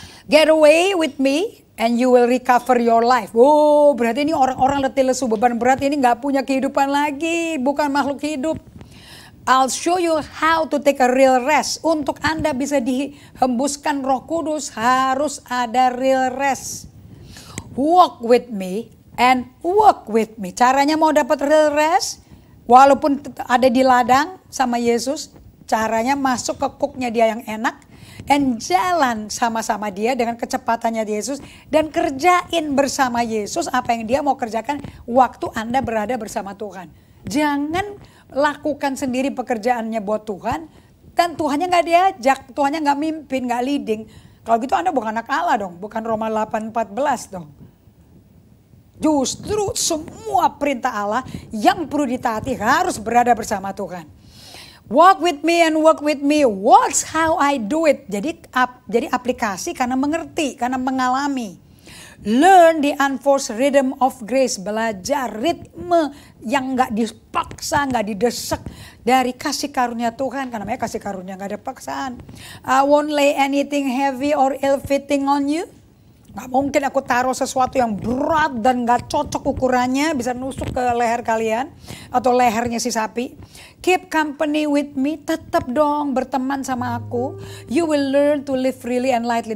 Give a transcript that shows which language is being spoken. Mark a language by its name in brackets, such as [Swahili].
[English] Get away with me and you will recover your life. [Indonesian] Oh, berarti ini orang-orang letih lesu beban berat ini gak punya kehidupan lagi. Bukan makhluk hidup. [English] I'll show you how to take a real rest. [Indonesian] Untuk Anda bisa dihembuskan Roh Kudus, harus ada real rest. [English] Walk with me and walk with me. [Indonesian] Caranya mau dapat real rest, walaupun ada di ladang sama Yesus, caranya masuk ke cooknya dia yang enak, and jalan sama-sama dia dengan kecepatannya Yesus, dan kerjain bersama Yesus apa yang dia mau kerjakan waktu Anda berada bersama Tuhan. Jangan lakukan sendiri pekerjaannya buat Tuhan, dan Tuhannya gak diajak, Tuhannya gak mimpin, gak leading. Kalau gitu Anda bukan anak Allah dong, bukan Roma 8:14 dong. Justru semua perintah Allah yang perlu ditaati harus berada bersama Tuhan. [English] Walk with me and walk with me. Watch how I do it. [Indonesian] Jadi aplikasi karena mengerti, karena mengalami. [English] Learn the unforced rhythm of grace. [Indonesian] Belajar ritme yang gak dipaksa, gak didesak dari kasih karunia Tuhan. Karena namanya kasih karunia, gak ada paksaan. [English] I won't lay anything heavy or ill-fitting on you. [Indonesian] Gak mungkin aku taruh sesuatu yang berat dan gak cocok ukurannya, bisa nusuk ke leher kalian atau lehernya si sapi. [English] Keep company with me, [Indonesian] tetap dong berteman sama aku. [English] You will learn to live freely and lightly.